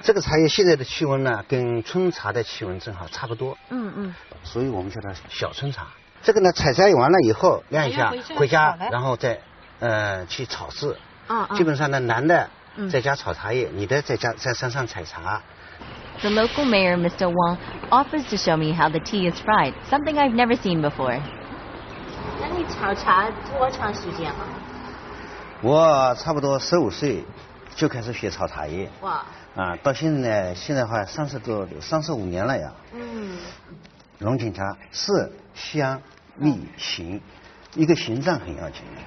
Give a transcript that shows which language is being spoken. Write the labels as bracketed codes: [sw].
[zh] 这个茶叶现在的气温呢，跟春茶的气温正好差不多。所以我们叫它小春茶。这个呢，采摘完了以后晾一下，回家，然后再去炒制。基本上呢，男的在家炒茶叶，女的在山上采茶。 [en] The local mayor, Mr. Wang, offers to show me how the tea is fried, something I've never seen before. [zh] 那你炒茶多长时间了？我差不多15岁就开始学炒茶叶。哇！到现在呢，现在的话35年了呀。龙井茶色香味形，一个形状很要紧。